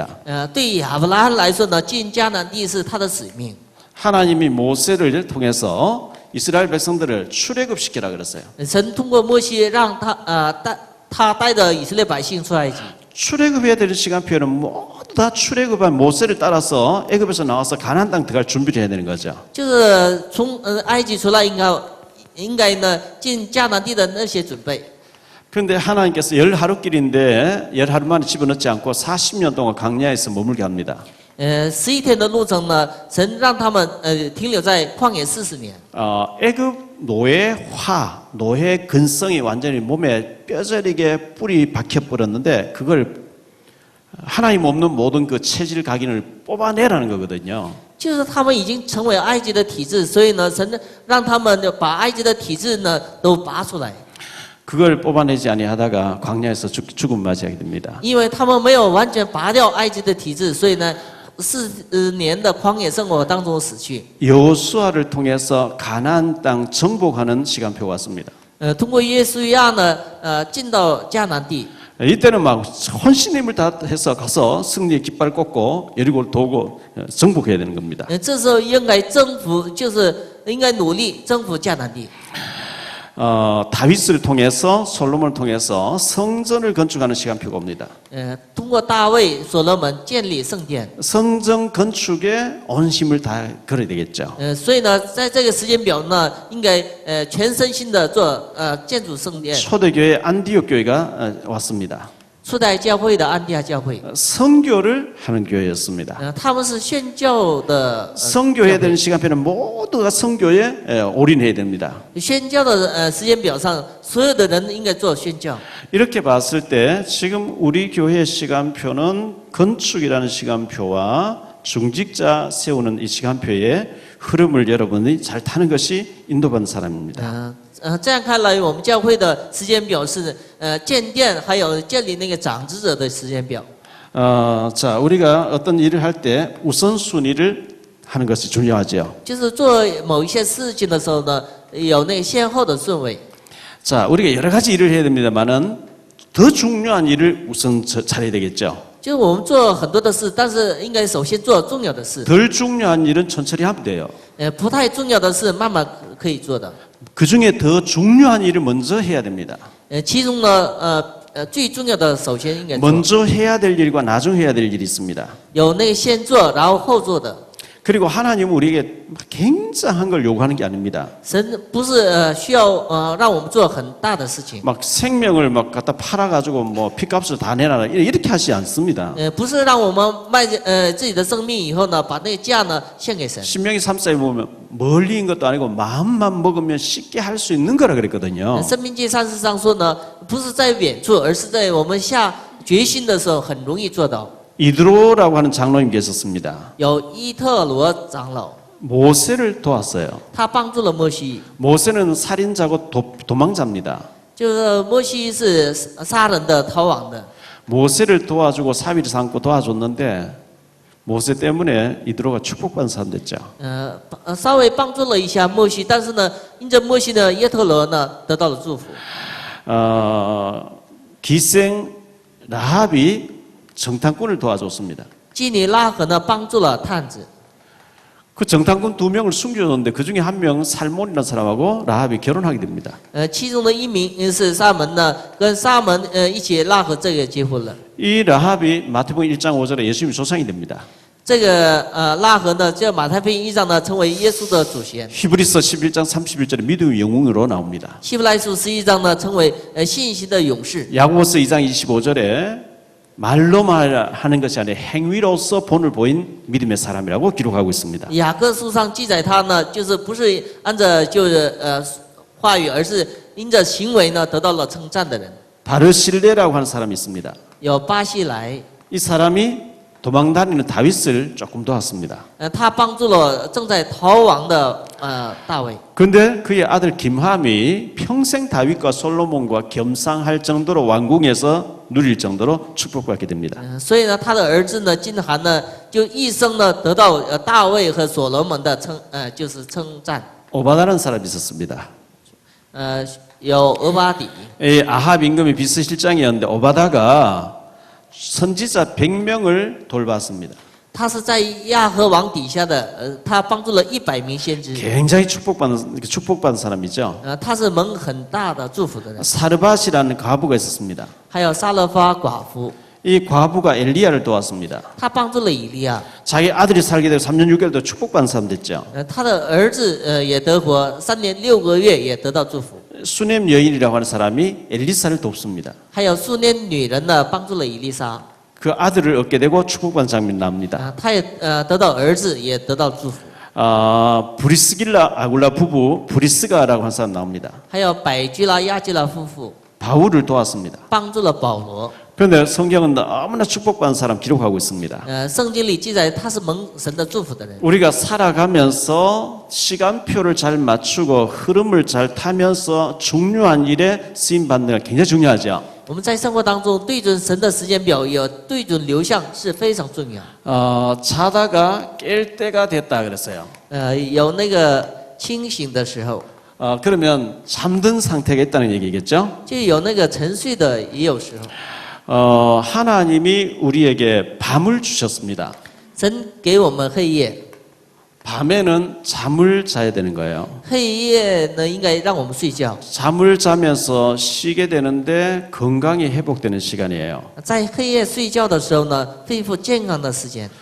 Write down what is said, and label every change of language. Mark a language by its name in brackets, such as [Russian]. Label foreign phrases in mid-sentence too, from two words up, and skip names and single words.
[Chinese] 对亚伯拉罕来说呢，进迦南地是他的使命。 [Korean] 하나님이 모세를 통해서 이스라엘 백성들을 출애굽시키라 그랬어요. [Chinese] 神通过摩西让他带着以色列百姓出埃及。 [Korean] 출애굽해야 되는 시간표는 모두 다 출애굽한 모세를 따라서 애굽에서 나와서 가나안 땅 들어갈 준비를 해야 되는 거죠. [Chinese] 就是从埃及出来，应该呢进迦南地的那些准备。 [Korean] 그런데 하나님께서 10하루길인데 10하루만에 집어넣지 않고 40년 동안 광야에서 머물게 합니다. [Chinese] 11 天的路程呢，神让他们停留在旷野40年。 [Korean] 애굽 노예화, 노예 근성이 완전히 몸에 뼈저리게 뿌리 박혀버렸는데 그걸 하나님 없는 모든 그 체질 각인을 뽑아내라는 거거든요. [Chinese] 就是他们已经成为埃及的体制，所以呢，神让他们把埃及的体制呢都拔出来。 [Korean] 그걸 뽑아내지 아니하다가 광야에서 죽음 맞이하게 됩니다. [Chinese] 因为他们没有完全拔掉埃及的体制，所以呢，40年的旷野生活当中死去。 [Korean] 여호수아를 통해서 가나안 땅 정복하는 시간표가 왔습니다. [Chinese] 通过耶稣亚呢，进到迦南地。 [Korean] 이때는 막 혼신의 힘을 다해서 가서 승리의 깃발 꽂고 여리고를 도고 정복해야 되는 겁니다. [Chinese] 这时候应该征服，就是应该努力征服迦南地。 [Korean] 다윗을 통해서 솔로몬을 통해서 성전을 건축하는 시간표가 옵니다. [Chinese] 通过大卫、所罗门建立圣殿。 [Korean] 성전 건축에 온 힘을 다 걸어야 되겠죠. [Chinese] 所以呢，在这个时间表呢，应该全身心的做建筑圣殿。 [Korean] 초대교회 안디옥 교회가 왔습니다. [Chinese] 初代教会的安提阿教会， [Korean] 선교를 하는 교회였습니다. [Chinese] 他们是宣教的， [Korean] 선교해야 되는 시간표는 모두가 선교에 올인해야 됩니다. [Chinese] 宣教的时间表上，所有的人应该做宣教。 [Korean] 이렇게 봤을 때 지금 우리 교회 시간표는 건축이라는 시간표와 중직자 세우는 이 시간표의 흐름을 여러분이 잘 타는 것이 인도받는 사람입니다. [Chinese] 这样看来，我们教会的时间表是建殿还有建立那个长子者的时间表。 [Korean] 자, 우리가 어떤 일을 할 때 우선순위를 하는 것이 중요하죠. [Chinese] 就是做某一些事情的时候呢，有那个先后的顺位。 [Korean] 자, 우리가 여러 가지 일을 해야 됩니다만은 더 중요한 일을 우선 잘해야 되겠죠. [Chinese] 就是我们做很多的事，但是应该首先做重要的事。 [Korean] 덜 중요한 일은 천천히 하면 돼요. [Chinese] 不太重要的事，慢慢可以做的。 [Korean] 그 중에 더 중요한 일을 먼저 해야 됩니다. [Chinese] 其中呢，最重要的首先应该做。 [Korean] 먼저 해야 될 일과 나중 해야 될 일이 있습니다. [Chinese] 有那个先做，然后后做的。 [Korean] 그리고 하나님은 우리에게 굉장한 걸 요구하는 게 아닙니다. [Chinese] 神不是需要让我们做很大的事情， [Korean] 막 생명을 막 갖다 팔아가지고 뭐 피값을 다 내놔라 이렇게 하지 않습니다. [Chinese] 不是让我们卖自己的生命以后呢，把那个价呢献给神。 [Korean] 신명기 3장에 보면 멀리인 것도 아니고 마음만 먹으면 쉽게 할 수 있는 거라 그랬거든요. [Chinese] 生命记30上说呢，不是在远处，而是在我们下决心的时候很容易做到。 [Korean] 이드로라고 하는 장로님 계셨습니다. [Chinese] 有伊特罗长老， [Korean] 모세를 도왔어요. [Chinese] 他帮助了摩西， [Korean] 모세는 살인자고 도망자입니다. [Chinese] 就是摩西是杀人的、逃亡的。 [Korean] 모세를 도와주고 사위를 삼고 도와줬는데 모세 때문에 이드로가 축복받은 사람 됐죠. [Chinese] 稍微帮助了一下摩西，但是呢，因着摩西呢，耶特罗呢得到了祝福。 [Korean] 기생 라합이 정탐꾼을 도와줬습니다. [Chinese] 基尼拉合呢帮助了探子， [Korean] 그 정탐꾼 2명을 숨겨줬는데 그 중에 한 명 살몬이라는 사람하고 라합이 결혼하게 됩니다. [Chinese] 其中的一名是沙门呢，跟沙门一起拉合这个结婚了。 [Korean] 이 라합이 마태복음 1장 5절에 예수님의 조상이 됩니다. [Chinese] 这个拉合呢，叫马太福音1章呢，成为耶稣的祖先。 [Korean] 히브리서 11장 31절에 믿음의 영웅으로 나옵니다. [Chinese] 希伯来书11章呢，成为信心的勇士。 [Korean] 야고보서 2장 25절에 말로 말하는 것이 아니라 행위로서 본을 보인 믿음의 사람이라고 기록하고 있습니다. [Chinese] 雅各书上记载他呢，就是不是按着就是话语，而是因着行为呢得到了称赞的人。 [Korean] 바르실레라고 하는 사람이 있습니다. [Chinese] 有巴西来， [Korean] 이 사람이 도망다니는 다윗을 조금 도왔습니다. [Chinese] 他帮助了正在逃亡的大卫。 [Korean] 그런데 그의 아들 김함이 평생 다윗과 솔로몬과 겸상할 정도로 왕궁에서 누릴 정도로 축복받게 됩니다. [Chinese] 所以呢，他的儿子呢，金韩呢，就一生呢得到大卫和所罗门的就是称赞。 [Korean] 오바다라는 사람이 있었습니다. [Chinese] 有俄巴底， [Korean] 이 아합 임금의 비서실장이었는데 오바다가 선지자 100명을 돌봤습니다. [Chinese] 他是在亚和王底下的，他帮助了100名先知。 [Korean] 굉장히 축복받은 사람이죠. [Chinese] 他是蒙很大的祝福的人。 [Korean] 사르밧이라는 과부가 있었습니다. [Chinese] 还有撒勒法寡妇， [Korean] 이 과부가 엘리야를 도왔습니다. [Chinese] 他帮助了以利亚。 [Korean] 자기 아들이 살게 되고 3년 6개월도 축복받은 사람 됐죠. [Chinese] 他的儿子也得活，3年6个月也得到祝福。 [Korean] 수넴 여인이라고 하는 사람이 엘리사를 돕습니다. [Chinese] 还有苏念女人呢，帮助了以利沙。 [Korean] 그 아들을 얻게 되고 축복받은 장면이 나옵니다. [Chinese] 他也得到儿子，也得到祝福。 [Korean] 브리스길라 아굴라 부부 브리스가라고 하는 사람 나옵니다. [Chinese] 还有百居拉、亚居拉夫妇 [Korean] 바울을 도왔습니다. [Chinese] 帮助了保罗。 [Korean] 그런데 성경은 너무나 축복받은 사람 기록하고 있습니다. [Chinese] 圣经里记载他是蒙神的祝福的人。 [Korean] 우리가 살아가면서 시간표를 잘 맞추고 흐름을 잘 타면서 중요한 일에 쓰임 받는 게 굉장히 중요하죠. [Chinese] 我们在生活当中对准神的时间表，有对准流向是非常重要。 [Korean] 자다가 깰 때가 됐다 그랬어요. [Chinese] 有那个清醒的时候， [Korean] 그러면 잠든 상태가 있다는 얘기겠죠? [Chinese] 就有那个沉睡的，也有时候。 [Korean] 하나님이 우리에게 밤을 주셨습니다. [Chinese] 神给我们黑夜， [Korean] 밤에는 잠을 자야 되는 거예요. [Chinese] 黑夜呢应该让我们睡觉， [Korean] 잠을 자면서 쉬게 되는데 건강이 회복되는 시간이에요. [Chinese] 在黑夜睡觉的时候呢，恢复健康的时间。